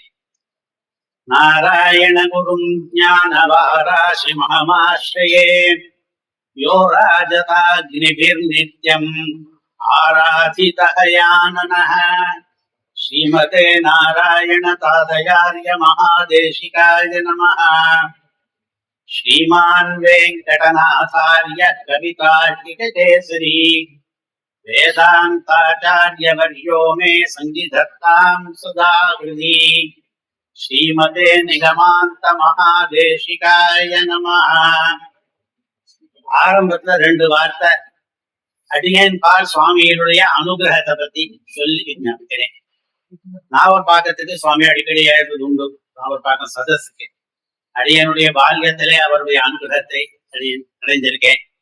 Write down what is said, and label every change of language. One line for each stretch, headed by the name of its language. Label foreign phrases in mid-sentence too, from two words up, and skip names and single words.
Sanskrit: नारायण गुरुं ज्ञानवाराशिम् अहमाश्रये यो राजताग्निभिर्नित्यम् आराधितहयाननः श्रीमते नारायण तातार्य महादेशिकाय नमः. श्रीमान् वेङ्कटनाथार्य कवितार्किककेसरी वेदान्ताचार्यवर्यो मे सन्निधत्तां सदा हृदि. श्रीमते निगमान्त महादेशिकाय नमः.
Tamil: ஆரம்பத்துல 2 வார்த்தை அடியேன் பால் சுவாமியினுடைய அனுகிரகத்தை பத்தி சொல்லி விஞ்ஞாபிக்கிறேன். நாவற்பாக்கத்துக்கு சுவாமி அடிக்கடி எழுதுவது உண்டு. நாவற்பாக்கம் சதஸுக்கு அடியனுடைய பால்யத்திலே அவருடைய அனுகிரகத்தை அடைந்திருக்கேன்.